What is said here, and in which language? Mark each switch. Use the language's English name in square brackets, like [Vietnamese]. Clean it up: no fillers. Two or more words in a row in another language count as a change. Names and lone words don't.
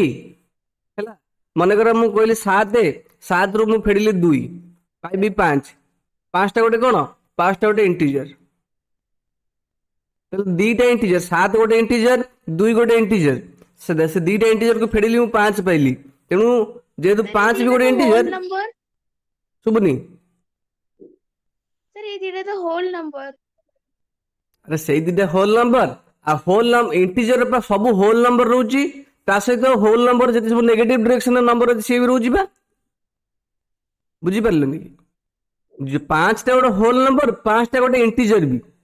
[Odia] ହେଲା, ମନେକର ମୁଁ କହିଲି 7, 7ରୁ ମୁଁ ଫେଡ଼ିଲି 2, ପାଇବି 5। 5ଟା ଗୋଟେ କଣ? 5ଟା ଗୋଟେ ଇଣ୍ଟିଜର। ତାହେଲେ ଦିଟା ଇଣ୍ଟିଜର, 7 ଗୋଟେ ଇଣ୍ଟିଜର, 2 ଗୋଟେ ଇଣ୍ଟିଜର। ସେ ଦିଟା ଇଣ୍ଟିଜରକୁ ଫେଡ଼ିଲି, ମୁଁ 5 ପାଇଲି। ତେଣୁ ଯେହେତୁ Sir, 5 ବି ଏଇଟା ଗୋଟେ ତ ଇଣ୍ଟିଜର, [English] whole number. [Odia] ଶୁଭୁନି? Sir, ଏଇଟା ତ [English] whole number. [Odia] ଆରେ ସେଇ ଦିଟା [English] whole number, [Odia] ଆଉ [English] whole integer [Odia] ବା ସବୁ [English] whole number [Odia] ରହୁଛି। ତା ସହିତ [English] whole number [Odia] ଯେତେ ସବୁ [English] negative direction number [Odia] ଅଛି ସିଏ ବି ରହୁଛି ବା। ବୁଝିପାରିଲନି କି? 5ଟା ଗୋଟେ [English] whole number, [Odia] 5ଟା ଗୋଟେ ଇଣ୍ଟିଜର ବି।